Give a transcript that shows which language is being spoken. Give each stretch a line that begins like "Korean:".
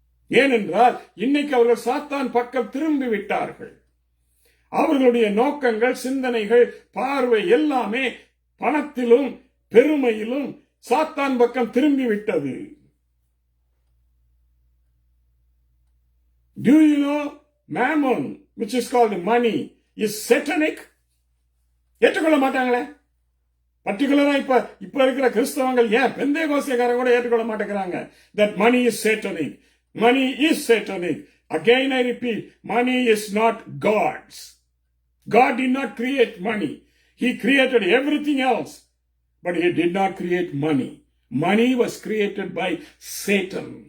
Tamil: ஏனென்றால் இன்னைக்கு அவர்கள் சாத்தான் பக்கம் திரும்பி விட்டார்கள். அவர்களுடைய நோக்கங்கள், சிந்தனைகள், பார்வை எல்லாமே பணத்திலும் பெருமையிலும் சாத்தான் பக்கம் திரும்பி விட்டது.
English: Do you know mammon, which is called money, is satanic?
Tamil: ஏற்றுக்கொள்ள மாட்டாங்களே. பர்டிகுலரா இப்ப இருக்கிற கிறிஸ்தவங்கள், ஏன் பெந்தேகோஸ்தேக்காரங்க கூட ஏற்றுக்கொள்ள மாட்டேங்கிறாங்க.
English: That money is satanic. Money is satanic. Again I repeat, money is not God's. God did not create money. He created everything else, but he did not create money. Money was created by Satan.